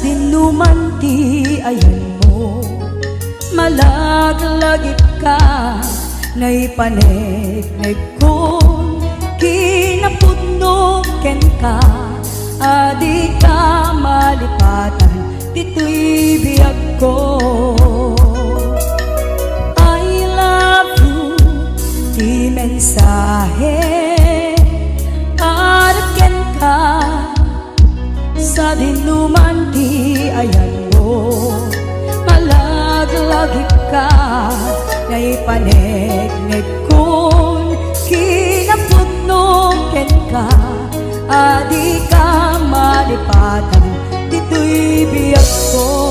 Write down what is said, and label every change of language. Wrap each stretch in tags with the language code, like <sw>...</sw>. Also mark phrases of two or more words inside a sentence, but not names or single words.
<ilo>dinuman ti ayan mo, malaglagip ka naipanegnek kon kinapudno ken ka, adi ka malipatan dito'y biyag ko.</ilo> <en>I love you,</en> <ilo>di mensahe para ken ka sa dinuman ti ayan mo, malaglagip ka, ngay panegnek kun kinapudnong ken ka, adi ka malipatan, dito'y biyag ko.</ilo>